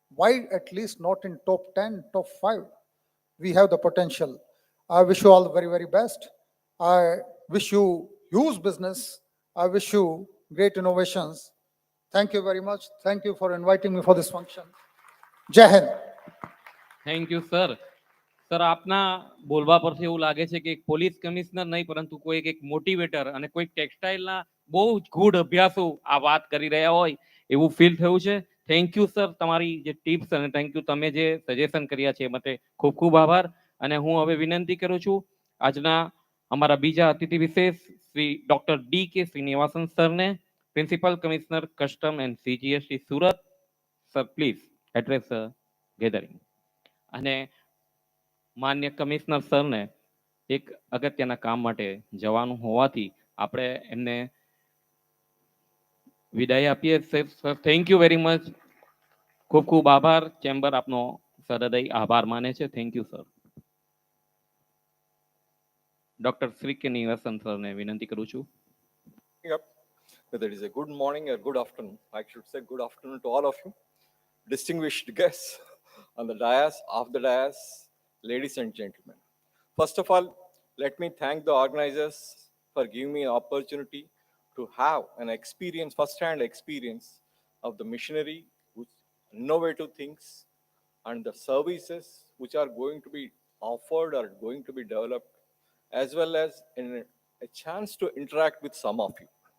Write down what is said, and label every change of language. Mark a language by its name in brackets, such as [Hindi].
[English] Why at least not in top 10, top 5? We have the potential. I wish you all the very, very best. I wish you huge business. I wish you great innovations. Thank you very much. Thank you for inviting me for this function. Jai Hind. [Gujarati] Thank you sir. Sir, આપના બોલવા પરથી એવું લાગે છે કે એક police commissioner નહીં પરંતુ કોઈ એક મોટિવેટર અને કોઈ ટેક્સટાઇલના બહુ જ ગૂઢ અભ્યાસો આ વાત કરી રહ્યા હોય એવું ફીલ થયું છે. થેન્ક યુ સર, તમારી જે ટિપ્સ અને થેન્ક યુ તમે જે સજેશન કર્યા છે એ માટે ખૂબ ખૂબ આભાર. અને હું હવે વિનંતી કરું છું આજના અમારા બીજા અતિથિ વિશેષ શ્રી ડોક્ટર ડી કે શ્રીનિવાસન સરને, principal commissioner custom and CGST Surat. Sir, [English] Please address gathering. [Gujarati] અને માન્ય કમિશનર સરને એક અગત્યના કામ માટે જવાનું હોવાથી આપણે એમને વિદાય આપીએ. Sir, thank you very much. ખૂબ ખૂબ આભાર. ચેમ્બર આપનો સહૃદય આભાર માને છે. Thank you sir. Doctor Shri કે નિવાસન સરને વિનંતી કરું છું. [English] Yep. Whether it is a good morning or good afternoon, I should say good afternoon to all of you, distinguished guests on the dais, off the dais, ladies and gentlemen. First of all, let me thank the organizers for giving me an opportunity to have an experience, first-hand experience of the machinery, which innovative things, and the services which are going to be offered or going to be developed, as well as a chance to interact with some of you.